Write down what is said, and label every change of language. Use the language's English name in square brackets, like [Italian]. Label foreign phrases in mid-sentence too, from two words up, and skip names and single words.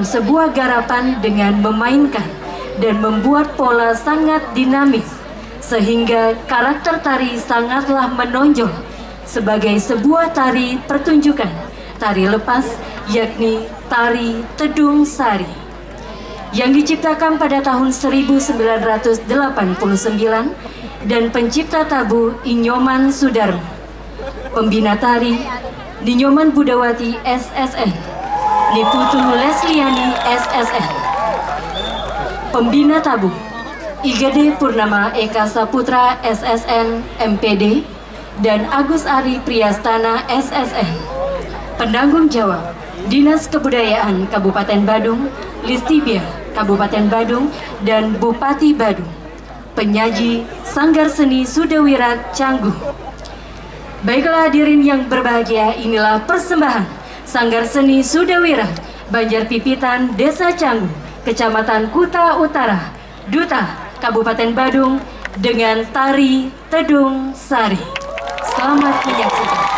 [Indonesian] sebuah garapan dengan memainkan dan membuat pola sangat dinamis, sehingga karakter tari sangatlah menonjol sebagai sebuah tari pertunjukan, tari lepas, yakni tari Tedung Sari, yang diciptakan pada tahun 1989 dan pencipta tabu Inyoman Sudarmo. Pembina tari Ninyoman Budawati SSN, Niputu Lesliani SSN. Pembina tabu Igede Purnama Eka Saputra SSN MPD dan Agus Ari Priyastana SSN. Penanggung jawab Dinas Kebudayaan Kabupaten Badung, Listibia Kabupaten Badung, dan Bupati Badung. Penyaji Sanggar Seni Sudawirat Canggu. Baiklah hadirin yang berbahagia, inilah persembahan Sanggar Seni Sudawirat Banjar Pipitan Desa Canggu, Kecamatan Kuta Utara, Duta Kabupaten Badung dengan tari Tedung Sari. Selamat menyaksikan.